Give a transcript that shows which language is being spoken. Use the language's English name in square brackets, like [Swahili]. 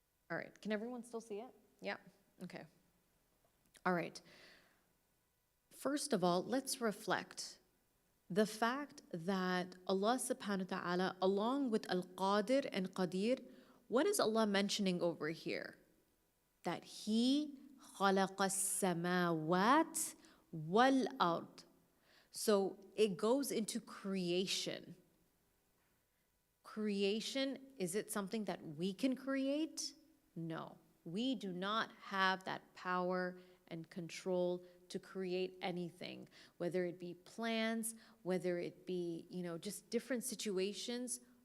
[English] All right, can everyone still see it? Yeah, okay. All right. First of all, let's reflect the fact that Allah subhanahu wa ta'ala, along with Al-Qadir and Qadir, what is Allah mentioning over here? That He [Arabic] خَلَقَ السَّمَاوَاتِ وَالْأَرْضِ. [English] So it goes into creation. Creation, is it something that we can create? No. We do not have that power and control to create anything, whether it be plans, whether it be, just different situations.